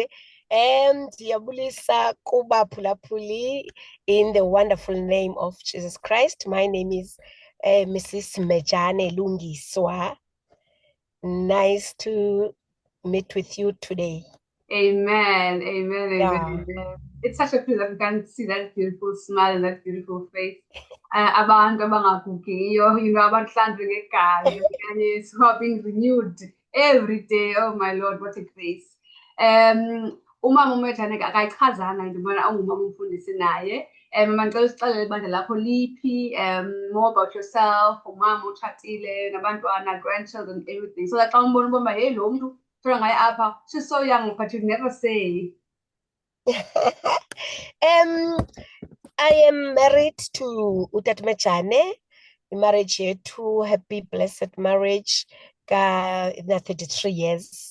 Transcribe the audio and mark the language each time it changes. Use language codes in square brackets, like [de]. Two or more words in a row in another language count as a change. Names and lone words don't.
[en] And [xh] Yabulisa Kuba Pulapuli [en] in the wonderful name of Jesus Christ. My name is Mrs. Mejane Lungiswa. Nice to meet with you today. Amen. Yeah. It's such a pleasure that we can see that beautiful smile and that beautiful face. [xh] Abantu abangagugiyo, abahlanzwe ngegazi, okanye [en] who are being renewed every day. Oh my Lord, what a grace. [xh] Umama uMejane akayichazanga into yobana ungumama umfundisi naye. Mama ndicela usixelele ibandla lakho liphi, [en] more about yourself, [xh] umama utshatile, nabantwana, [en] grandchildren, everything. So that [xh] xa umbona uba hey, lo mntu [en] she's so young, but you never say. I am married to Utat Mejane. Marriage here to happy, blessed marriage. In 33 years.